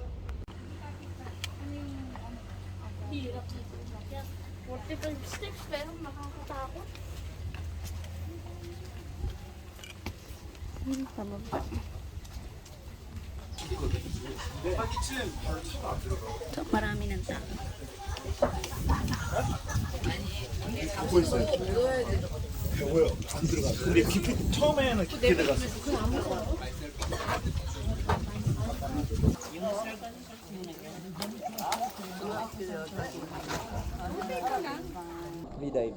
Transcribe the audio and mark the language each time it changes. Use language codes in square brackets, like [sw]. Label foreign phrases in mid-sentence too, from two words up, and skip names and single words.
[tl] Hirap dito. 45 steps pero makakatakot. Pababa. So, marami ng tao. [ko] 보고 있어요. 뭐야? 안 들어가. 근데 깊이 처음에는 깊게 들어갔어. [en] Free dive.